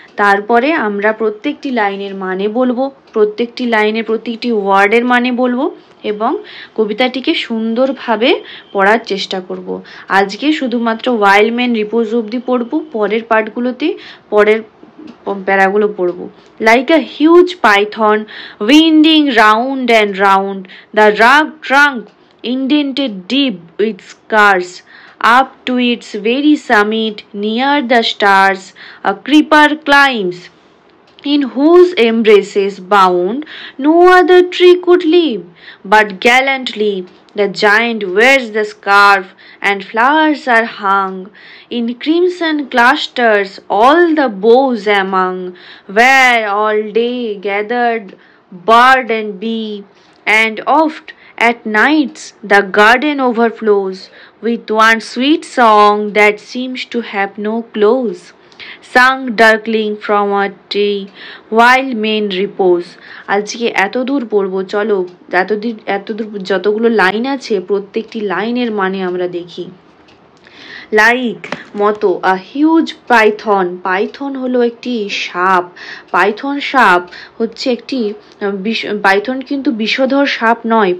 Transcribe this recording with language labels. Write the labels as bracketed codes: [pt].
[bn] তারপরে আমরা প্রত্যেকটি লাইনের মানে বলবো, প্রত্যেকটি লাইনের প্রত্যেকটি ওয়ার্ডের মানে বলবো এবং কবিতাটিকে সুন্দরভাবে পড়ার চেষ্টা করব। আজকে শুধুমাত্র [en] while men repose [bn] অবধি পড়বো, পরের পার্টগুলোতে পরের প্যারাগুলো পড়বো। [en] Like a huge python winding round and round, the rugged trunk indented deep with scars, up to its very summit near the stars a creeper climbs, in whose embraces bound no other tree could live, but gallantly the giant wears the scarf, and flowers are hung in crimson clusters all the boughs among, where all day gathered bird and bee, and oft at nights the garden overflows with one sweet song that seems to have no close. sung darkling from a tree while men repose। [bn] আজকে এত দূর পড়বো, চলো এতদূর যতগুলো line আছে প্রত্যেকটি লাইনের মানে আমরা দেখি। লাইক মতো, [en] a huge python, [bn] পাইথন হলো একটি সাপ, পাইথন সাপ হচ্ছে একটি পাইথন কিন্তু বিষধর সাপ নয়।